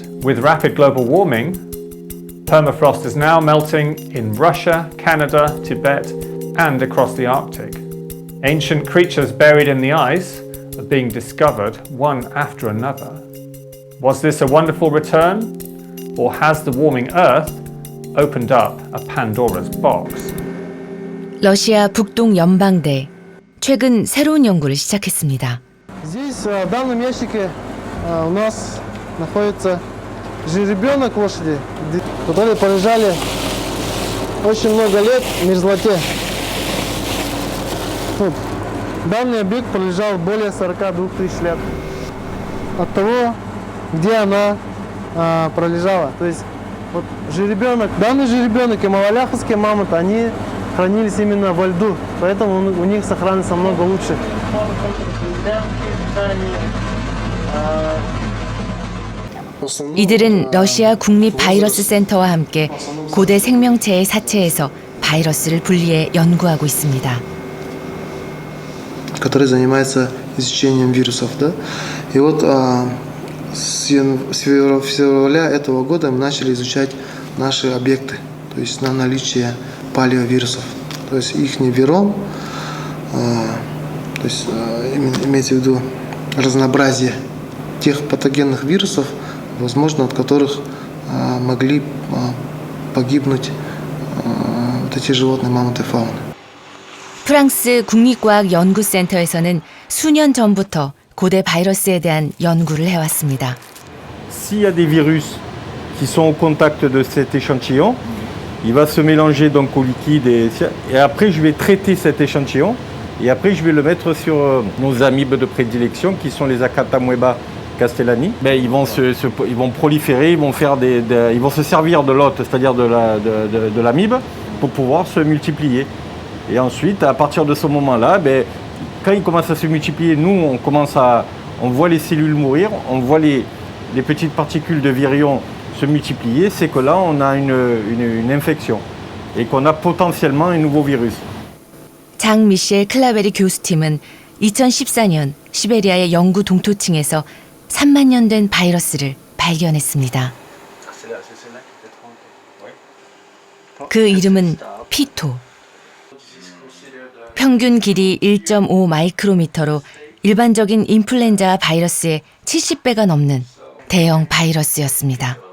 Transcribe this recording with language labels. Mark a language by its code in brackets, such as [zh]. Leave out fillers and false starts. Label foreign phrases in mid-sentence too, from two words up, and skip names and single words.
[en] With rapid global warming, permafrost is now melting in Russia, Canada, Tibet, and across the Arctic. Ancient creatures buried in the ice are being discovered one after another. Was this a wonderful return, or has the warming Earth opened up a Pandora's box? [ko] 러시아 북동 연방대 최근 새로운 연구를 시작했습니다. [ru] Здесь в данном ящике у нас находится жеребенок лошади, которые полежали очень много лет в мерзлоте. Данный объект пролежал более 42 тысяч лет от того, где она пролежала. То есть вот жеребенок, данный жеребенок и малоляховский мамонт, они хранились именно во льду, поэтому у них сохранность намного лучше. [ko] 이들은 러시아 국립 바이러스 센터와 함께 고대 생명체의 사체에서 바이러스를 분리해 연구하고 있습니다. [ru] который занимается изучением вирусов, да. И вот с февраля этого года мы начали изучать наши объекты, то есть на наличие палеовирусов, то есть их виром, то есть имеется в виду разнообразие тех патогенных вирусов, возможно, от которых могли погибнуть вот эти животные, мамонты, фауны. [ko] 프랑스 국립과학연구센터에서는 수년 전부터 고대 바이러스에 대한 연구를 해왔습니다. [fr] S'il y a des virus qui sont au contact de cet échantillon, il va se mélanger donc au liquide et après je vais traiter cet échantillon et après je vais le mettre sur nos amibes de prédilection qui sont les Acatamoeba castellani. Ils vont proliférer, ils vont se servir de l'hôte, c'est-à-dire de l'amibe pour pouvoir se multiplier. Et ensuite, à partir de ce moment-là, quand ils commencent à se multiplier, nous, on voit les cellules mourir, on voit les petites particules de virions se multiplier, c'est que là, on a une infection et qu'on a potentiellement un nouveau virus. [ko] 장 미셸 클라베리 교수팀은 2014년 시베리아의 영구 동토층에서 3만 년 된 바이러스를 발견했습니다. 그 이름은 피토. 평균 길이 1.5 마이크로미터로 일반적인 인플루엔자 바이러스의 70배가 넘는 대형 바이러스였습니다.